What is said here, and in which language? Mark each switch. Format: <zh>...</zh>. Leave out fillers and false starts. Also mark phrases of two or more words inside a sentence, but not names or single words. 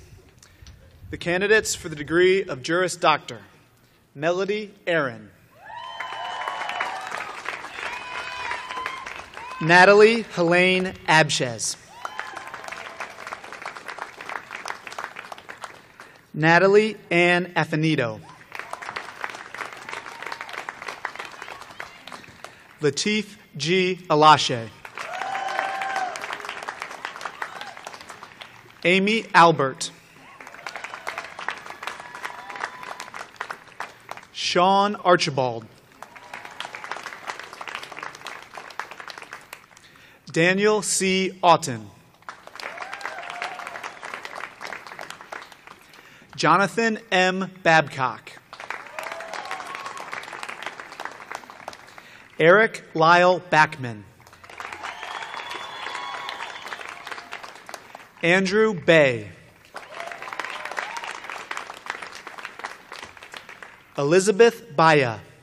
<en>The candidates for the degree of Juris Doctor: Melody Aaron, Natalie Helene Abshez, Natalie Ann Affinito, Lateef G. Alashe, Amy Albert, Sean Archibald, Daniel C. Auten, Jonathan M. Babcock, Eric Lyle Backman, Andrew Bay, Elizabeth Baya,</en>